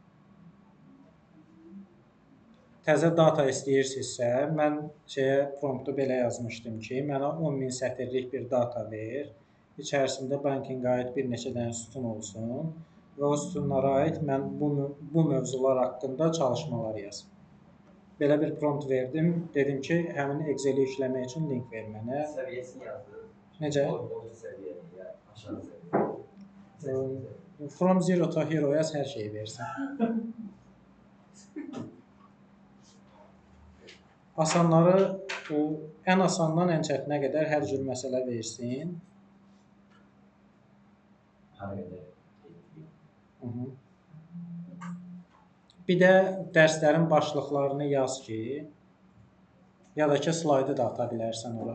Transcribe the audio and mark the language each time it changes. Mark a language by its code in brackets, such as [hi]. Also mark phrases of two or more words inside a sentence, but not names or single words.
[az] Təzə data istəyirsinizsə, mən promptu belə yazmışdım ki, mənə 10.000 sətirlik bir data ver, içərisində bankingə aid bir neçə dənə sütun olsun və o sütunlara aid mən bu mövzular haqqında çalışmalar yazım. belə bir prompt verdim. Dedim ki, həmin Excel-i işləmək üçün link ver mənə. Seviyesini yazdı. Necə? Orta seviye ya aşağı seviye. [en] From zero to hero [az] yaz, hər şeyi versin. Asanları, ən asandan ən çətinə qədər hər cür məsələ versin. Bir də dərslərin başlıqlarını yaz ki, ya da ki, slaydı da ata bilərsən ora.